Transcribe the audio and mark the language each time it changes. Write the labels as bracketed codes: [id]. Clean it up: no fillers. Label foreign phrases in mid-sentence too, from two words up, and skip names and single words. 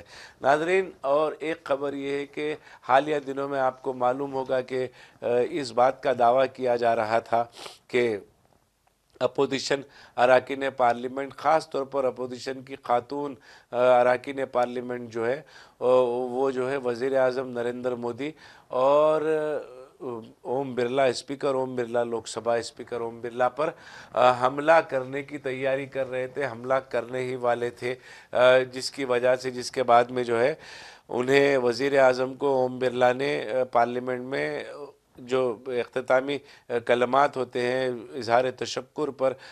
[ur] ناظرین، اور ایک خبر یہ ہے کہ حالیہ دنوں میں آپ کو معلوم ہوگا کہ اس بات کا دعویٰ کیا جا رہا تھا کہ اپوزیشن اراکین پارلیمنٹ، خاص طور پر اپوزیشن کی خاتون اراکین پارلیمنٹ جو ہے وہ جو ہے وزیر اعظم نریندر مودی اور اوم برلا، اسپیکر اوم برلا، لوک سبھا اسپیکر اوم برلا پر حملہ کرنے کی تیاری کر رہے تھے، حملہ کرنے ہی والے تھے، جس کی وجہ سے، جس کے بعد میں جو ہے انہیں وزیر اعظم کو اوم برلا نے پارلیمنٹ میں جو اختتامی کلمات ہوتے ہیں اظہار تشکر پر،